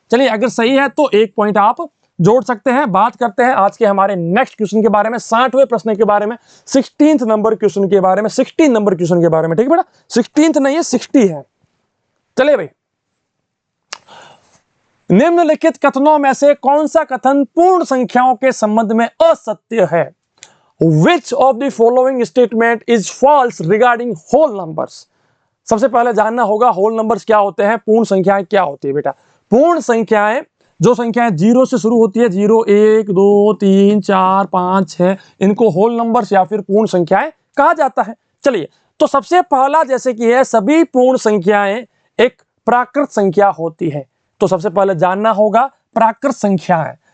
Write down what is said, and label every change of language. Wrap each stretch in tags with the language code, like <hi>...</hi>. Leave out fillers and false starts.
<hi>चलिए अगर सही है तो 1 पॉइंट आप जोड़ सकते हैं। बात करते हैं आज के हमारे नेक्स्ट क्वेश्चन के बारे में, 60वें प्रश्न के बारे में, 16th नंबर क्वेश्चन के बारे में, 16 नंबर क्वेश्चन के बारे में। ठीक है बेटा, 16th नहीं है 60 है। चलिए भाई, निम्नलिखित कथनों में से कौन सा कथन पूर्ण संख्याओं के संबंध में असत्य है?</hi> <en>Which of the following statement is false regarding whole numbers?</en> <hi>सबसे पहले जानना होगा होल नंबर्स क्या होते हैं, पूर्ण संख्याएं क्या होती है बेटा। पूर्ण संख्याएं जो संख्याएं 0 से शुरू होती है, 0, 1, 2, 3, 4, 5, 6, इनको होल नंबर्स या फिर पूर्ण संख्याएं कहा जाता है। चलिए, तो सबसे पहला जैसे कि है, सभी पूर्ण संख्याएं एक प्राकृत संख्या होती है, तो सबसे पहले जानना होगा प्राकृत संख्याएं।</hi>